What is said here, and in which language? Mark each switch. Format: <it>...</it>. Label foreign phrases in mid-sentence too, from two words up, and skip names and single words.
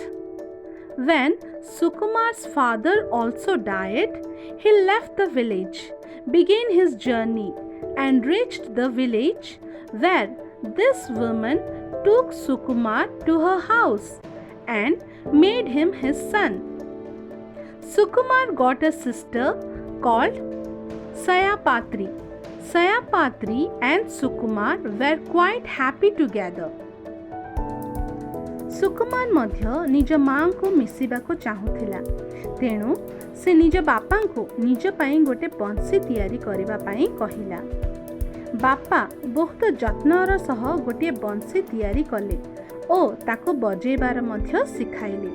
<en>When Sukumar's father also died, he left the village, began his journey, and reached the village where this woman took Sukumar to her house and made him his son. Sukumar got a sister called Sayapatri. Sayapatri and Sukumar were quite happy together.</en> <or>ସୁକୁମାର ମଧ୍ୟ ନିଜ ମାଆଙ୍କୁ ମିଶିବାକୁ ଚାହୁଁଥିଲା, ତେଣୁ ସେ ନିଜ ବାପାଙ୍କୁ ନିଜ ପାଇଁ ଗୋଟେ ବଂଶୀ ତିଆରି କରିବା ପାଇଁ କହିଲା। ବାପା ବହୁତ ଯତ୍ନର ସହ ଗୋଟିଏ ବଂଶୀ ତିଆରି କଲେ ଓ ତାକୁ ବଜେଇବାର ମଧ୍ୟ ଶିଖାଇଲେ।</or>